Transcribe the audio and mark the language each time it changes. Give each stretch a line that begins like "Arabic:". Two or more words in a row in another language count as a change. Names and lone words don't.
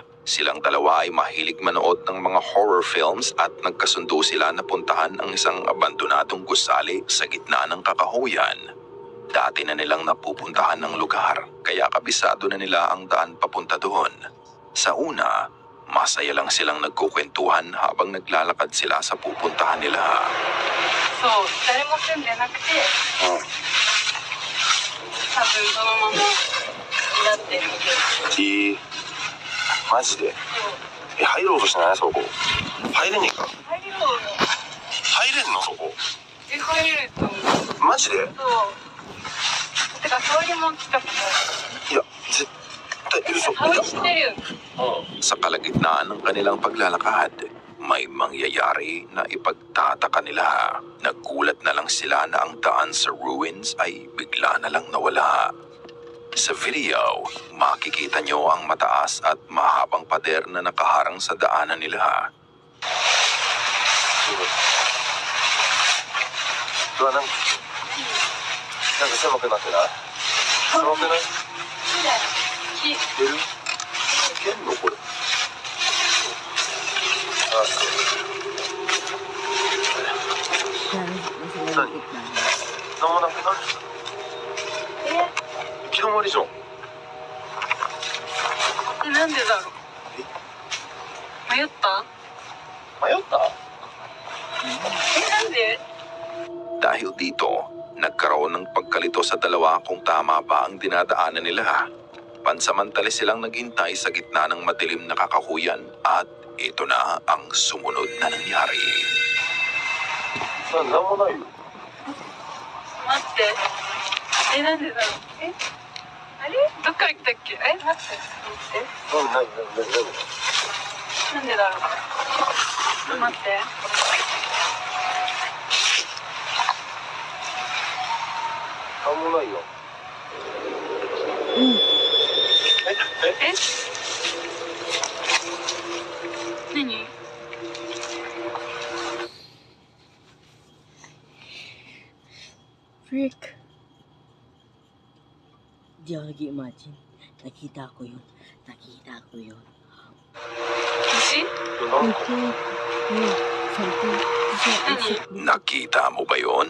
Filipino: Silang dalawa ay mahilig manood ng mga
English: horror films
Filipino: at nagkasundo sila na puntahan ang isang abandonadong gusali sa gitna ng kakahuyan. Dati na nilang napupuntahan ng lugar, kaya kabisado na nila ang daan papunta doon. Sa una, masaya lang silang nagkukwentuhan habang naglalakad sila sa pupuntahan nila.
Japanese: そう、誰も住んでなくて、多分そのままになってる。マジで入ろうとしてないそこ。入れねえか。入ろうよ。入れんのそこ。入れると思う。マジで。そう。てか、香りも来たこといや、絶対嘘。ある。香り知ってるよ。
Filipino: Sa kalagitnaan ng kanilang paglalakad, may mangyayari na ipagtataka nila. Nagulat na lang sila na ang daan sa ruins ay bigla na lang nawala. Sa video, makikita nyo ang mataas at mahabang pader na nakaharang sa daanan nila.
Japanese: うわ、なんか狭くなってない？狭くない？木。出る？いけんのこれ。
Filipino: Nasa malapit na.
Japanese: なんもなくない？行き止まりじゃん。なんでだろう。迷った？迷った？なんで？
Filipino: Dahil dito, nagkaroon ng pagkalito sa dalawa kung tama ba ang dinadaanan nila. Pansamantala silang naghintay sa gitna ng madilim na kakahuyan at ito na ang sumunod na nangyari.
Japanese: なんもないよ。待って。なんでだろう。あれ？どっから来たっけ？待って。待って。なんでだろう。待って。なんもないよ。え？何？
Filipino: Frick. Di ako nag-imagine. Nakita ko yun. Nakita mo ba yon?